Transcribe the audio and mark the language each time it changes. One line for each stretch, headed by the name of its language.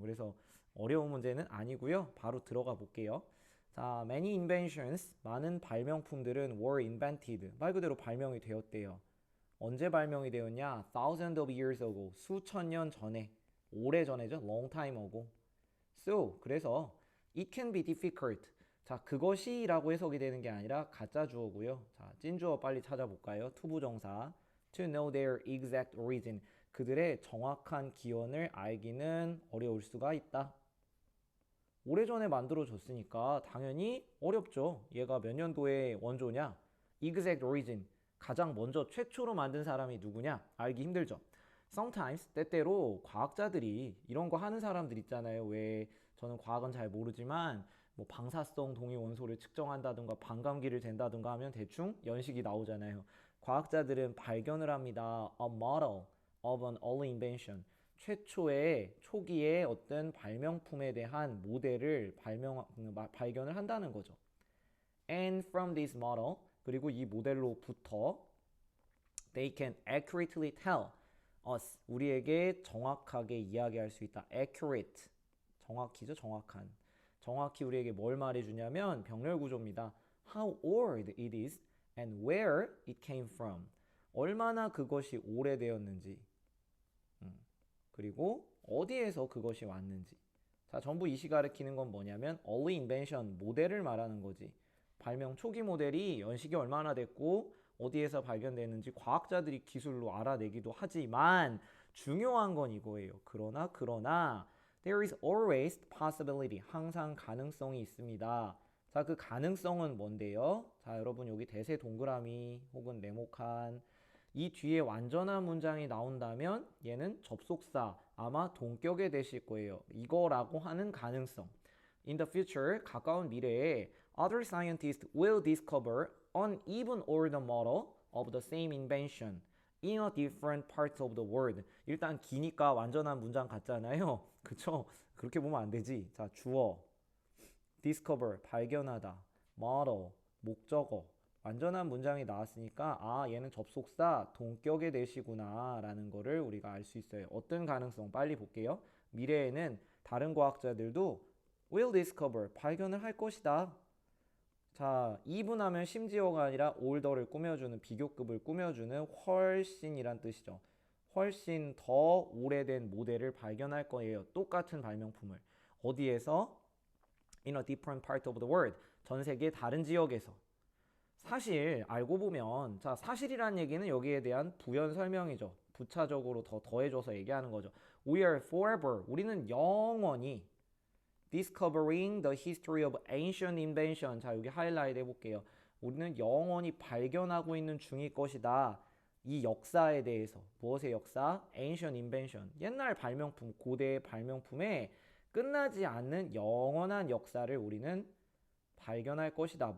Korean: 그래서 어려운 문제는 아니고요. 바로 들어가 볼게요. 자,
English: many inventions,
Korean: 많은 발명품들은
English: were invented,
Korean: 말 그대로 발명이 되었대요. 언제 발명이 되었냐?
English: Thousands of years ago,
Korean: 수천 년 전에, 오래 전에죠.
English: Long time ago. So,
Korean: 그래서
English: it can be difficult.
Korean: 자, 그것이 라고 해석이 되는 게 아니라 가짜 주어고요. 자, 찐 주어 빨리 찾아볼까요? 투부정사.
English: To know their exact origin.
Korean: 그들의 정확한 기원을 알기는 어려울 수가 있다. 오래전에 만들어졌으니까 당연히 어렵죠. 얘가 몇 년도의 원조냐?
English: Exact origin.
Korean: 가장 먼저 최초로 만든 사람이 누구냐? 알기 힘들죠. Sometimes, 때때로 과학자들이 이런 거 하는 사람들 있잖아요. 왜 저는 과학은 잘 모르지만 뭐 방사성 동위 원소를 측정한다든가 반감기를 잰다든가 하면 대충 연식이 나오잖아요. 과학자들은 발견을 합니다.
English: A model of an early invention.
Korean: 최초의 초기의 어떤 발명품에 대한 모델을 발견을 한다는 거죠.
English: And from this model,
Korean: 그리고 이 모델로부터
English: they can accurately tell us,
Korean: 우리에게 정확하게 이야기할 수 있다. accurate, 정확히죠, 정확한. 정확히 우리에게 뭘 말해주냐면 병렬 구조입니다.
English: how old it is and where it came from.
Korean: 얼마나 그것이 오래되었는지, 그리고 어디에서 그것이 왔는지. 자, 전부 이시 가리키는 건 뭐냐면
English: early invention,
Korean: 모델을 말하는 거지. 발명 초기 모델이 연식이 얼마나 됐고 어디에서 발견됐는지 과학자들이 기술로 알아내기도 하지만 중요한 건 이거예요.
English: 그러나 there is always possibility.
Korean: 항상 가능성이 있습니다. 자, 그 가능성은 뭔데요? 자, 여러분 여기 대세 동그라미 혹은 네모칸 이 뒤에 완전한 문장이 나온다면 얘는 접속사 아마 동격에 되실 거예요. 이거라고 하는 가능성.
English: In the future,
Korean: 가까운 미래에
English: other scientists will discover an even older model of the same invention in a different part of the world.
Korean: 일단 기니까 완전한 문장 같잖아요. 그쵸? 그렇게 보면 안 되지. 자, 주어, discover, 발견하다, model, 목적어. 완전한 문장이 나왔으니까 아 얘는 접속사 동격의 대시구나 라는 거를 우리가 알 수 있어요. 어떤 가능성 빨리 볼게요. 미래에는 다른 과학자들도
English: will discover
Korean: 발견을 할 것이다. 자, 이분하면 심지어가 아니라 older를 꾸며주는 비교급을 꾸며주는 훨씬이란 뜻이죠. 훨씬 더 오래된 모델을 발견할 거예요. 똑같은 발명품을. 어디에서?
English: In a different part of the world.
Korean: 전 세계 다른 지역에서. 사실 알고 보면 자 사실이란 얘기는 여기에 대한 부연 설명이죠. 부차적으로 더 더해줘서 얘기하는 거죠.
English: We are forever.
Korean: 우리는 영원히
English: discovering the history of ancient invention.
Korean: 자 여기 하이라이트 해볼게요. 우리는 영원히 발견하고 있는 중일 것이다. 이 역사에 대해서 무엇의 역사?
English: ancient invention.
Korean: 옛날 발명품, 고대의 발명품에 끝나지 않는 영원한 역사를 우리는 발견할 것이다.